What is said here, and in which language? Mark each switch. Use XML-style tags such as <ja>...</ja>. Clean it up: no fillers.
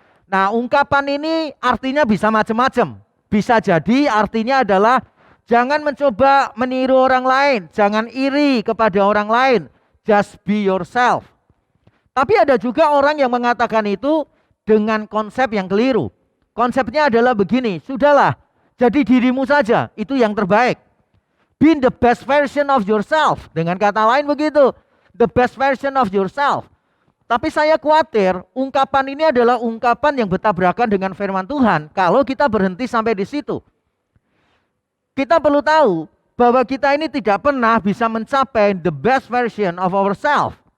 <id>Nah, ungkapan ini artinya bisa macam-macam. Bisa jadi artinya adalah jangan mencoba meniru orang lain, jangan iri kepada orang lain,</id> <en>just be yourself.</en> <id>Tapi ada juga orang yang mengatakan itu dengan konsep yang keliru. Konsepnya adalah begini, sudahlah, jadi dirimu saja, itu yang terbaik.</id> <en>Be the best version of yourself.</en> <id>Dengan kata lain begitu,</id> <en>the best version of yourself.</en> <id>Tapi saya khawatir ungkapan ini adalah ungkapan yang bertabrakan dengan firman Tuhan kalau kita berhenti sampai di situ. Kita perlu tahu bahwa kita ini tidak pernah bisa mencapai</id> <en>the best version of ourselves.</en>